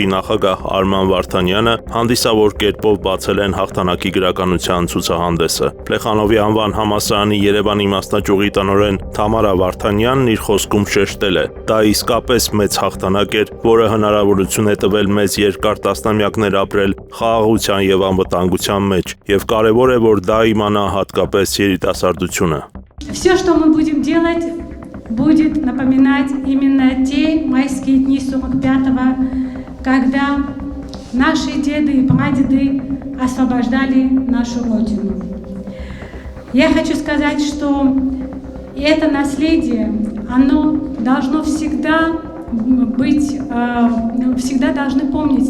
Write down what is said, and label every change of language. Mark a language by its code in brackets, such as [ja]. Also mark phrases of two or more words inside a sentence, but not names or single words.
[hy] նախագահ Արման Վարդանյանը հանդիսավոր կերպով բացել են հաղթանակի գրականության ցուցահանդեսը։ Պլեխանովի անվան համալսարանի Երևանի մասնաճյուղի տնօրեն Թամարա Վարդանյանն իր խոսքում դա իսկապես մեծ հաղթանակ էր, որը հնարավորություն է տվել մեզ երկար տասնամյակներ ապրել խաղաղության եւ անվտանգության մեջ, եւ կարեւոր է, որ դա իմանա հատկապես երիտասարդությունը։ [ru] Все, что мы будем делать, будет напоминать именно те майские дни 45-го, когда наши деды и прадеды освобождали нашу родину. Я хочу сказать, что это наследие, оно должно всегда быть, всегда должны помнить